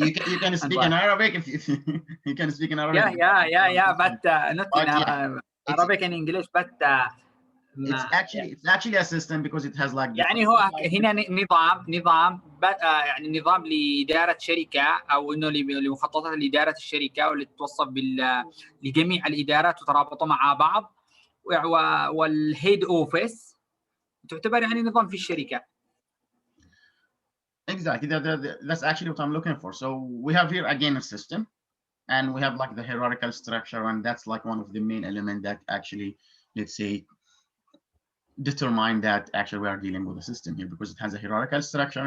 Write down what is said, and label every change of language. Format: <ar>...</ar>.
<en>you can speak in Arabic if you can speak in Arabic. Yeah, but not in Arabic and English, but it's actually a system because it has like.</en> <ar>يعني هو هنا نظام يعني نظام لإدارة شركة، أو إنه لمخططات لإدارة الشركة واللي تتوصف لجميع الإدارات وترابطوا مع بعض، والهيد أوفيس تعتبر يعني نظام في الشركة.</ar> <en>Exactly, that's actually what I'm looking for. So we have here again a system, and we have like the hierarchical structure, and that's like one of the main elements that actually, let's say, determine that actually we are dealing with a system here, because it has a hierarchical structure.</en>